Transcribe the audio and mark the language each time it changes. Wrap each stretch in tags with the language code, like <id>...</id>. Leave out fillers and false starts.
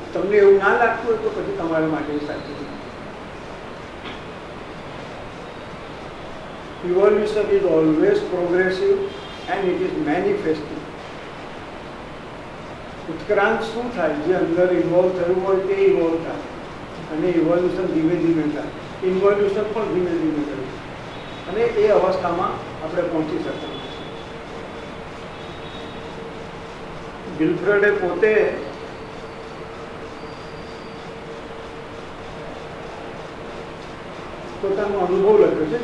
<gu>તમને એવું ના લાગતું હોય તો પછી તમારા માટે સાચી છે.</gu> <en>Evolution is always progressive and it is manifesting.</en> <gu>ઉત્ક્રાંત શું થાય? જે અંદર ઇન્વોલ્વ થયું હોય તે ઇન્વોલ્વ થાય અને ઇવોલ્યુશન ધીમે ધીમે થાય. ઇન્વોલ્યુશન પણ ધીમે ધીમે થયું અને એ અવસ્થામાં આપણે પહોંચી શકીએ. વિલ્ફ્રેડે પોતે પોતાનો અનુભવ લખ્યો છે.</gu>